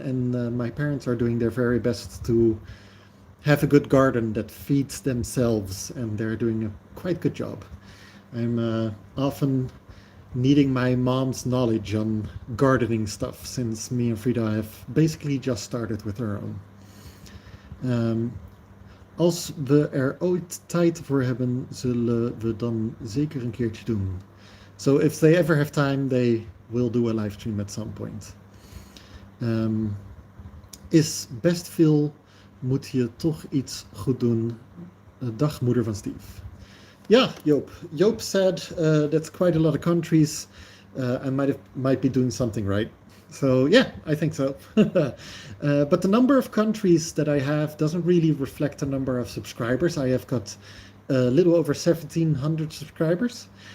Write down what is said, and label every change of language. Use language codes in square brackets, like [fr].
[en] And my parents are doing their very best to have a good garden that feeds themselves, and they're doing a quite good job. I'm often needing my mom's knowledge on gardening stuff, since me and Frida have basically just started with our own. [nl] Als we ooit tijd voor hebben, zullen we dan zeker een keertje doen. [en] So if they ever have time, they will do a live stream at some point. [nl] Is best veel, moet je toch iets goed doen. Dag, moeder van Steve. Yeah, Joop. [en] Joop said that's quite a lot of countries. I might be doing something right. So yeah, I think so. But the number of countries that I have doesn't really reflect the number of subscribers. I have got a little over 1,700 subscribers.